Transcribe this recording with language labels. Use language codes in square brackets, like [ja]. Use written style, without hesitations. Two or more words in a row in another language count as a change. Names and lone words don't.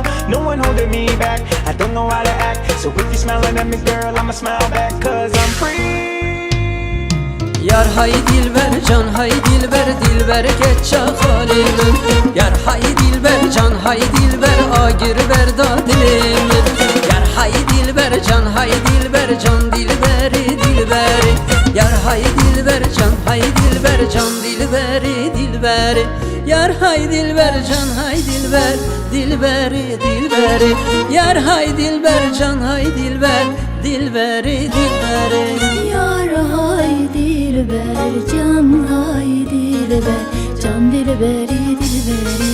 [en] no one holding me back. I don't know how to act, so if you're smiling at me, girl, I'ma smile back, cause I'm free. [ku] Yar hay dilber can hay dilber dilber geçe halimim. Yar hay dilber can hay dilber agir berda dilimin. Yar hay dilber can hay dilber can dilberi dilberi. Yar hay dilber can hay dilber can dilberi dilberi. Yar hay dilber can hay dilber dilberi dilberi. Yar hay dilber can hay dilber dilberi dilberi. Yar hay dilber can hay dilber can dilberi dilberi.